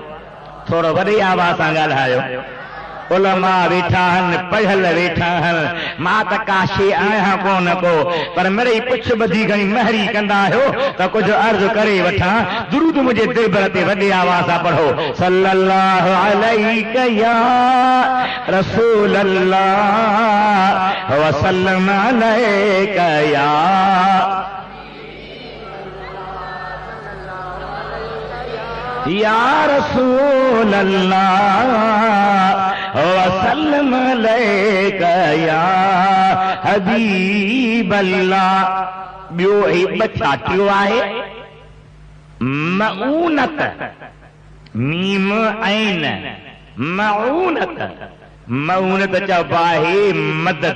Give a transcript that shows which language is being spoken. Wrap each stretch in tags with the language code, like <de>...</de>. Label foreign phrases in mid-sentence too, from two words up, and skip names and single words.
<sd>थोरो वॾी आवाज़ सां ॻाल्हायो। उलमा वेठा आहिनि, पढ़ियल वेठा आहिनि, मां त का शइ आहियां कोन को, पर मिड़ई पुछ ॿधी घणी महरी कंदा आहियो त कुझु अर्ज़ु करे वठां। दुरूद मुंहिंजे दिलबर ते वॾी आवाज़ सां पढ़ो।</sd> <ar>صلى الله عليك يا رسول الله وسلم عليك يا رسول الله وسلم عليك يا حبيب الله.</ar> <sd>ॿियो ही छाटियो आहे मऊनत, मीम ऐन मऊनत। मऊनत चइबो आहे मदद।</sd>